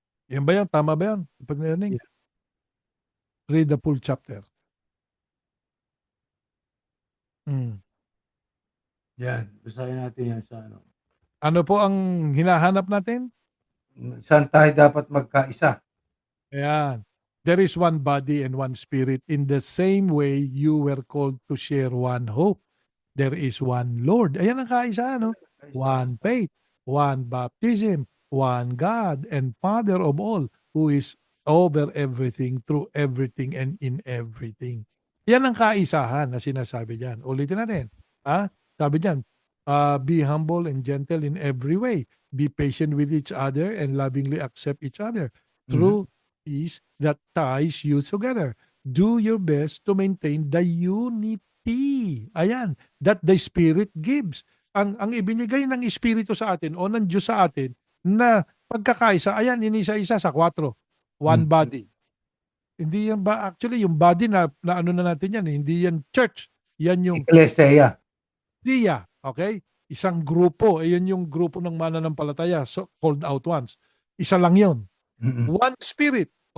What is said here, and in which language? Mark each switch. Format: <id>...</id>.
<tl>Yan ba yan? Tama ba yan? Pag-learning?</tl> <en>Yeah. Read the full chapter.</en> <tl>Yan, basahin natin yan sa ano. Ano po ang hinahanap natin? Saan tayo dapat magkaisa? Ayan.</tl> <en>There is one body and one spirit. In the same way, you were called to share one hope. There is one Lord.</en> <tl>Ayan ang kaisa, no?</tl> <en>One faith, one baptism, one God and Father of all, who is over everything, through everything, and in everything.</en> <tl>Yan ang kaisahan na sinasabi dyan. Ulitin natin. Sabi dyan,</tl> <en>be humble and gentle in every way. Be patient with each other and lovingly accept each other. Through peace that ties you together. Do your best to maintain the unity.</en> <tl>Ayan,</tl> <en>that the Spirit gives.</en> <tl>Ang ibinigay ng Espiritu sa atin o ng Diyos sa atin na pagkakaisa, ayan, inisa-isa sa 4.</tl> <en>One body.</en> <tl>Hindi yan ba, actually, yung body na ano na natin yan, hindi yan church. Yan yung</tl> <el>Ecclesia.</el> <tl>Dia, okay? Isang grupo, ayan yung grupo ng mananampalataya,</tl> <en>so called out ones.</en> <tl>Isa lang yon.</tl> <en>One spirit.</en>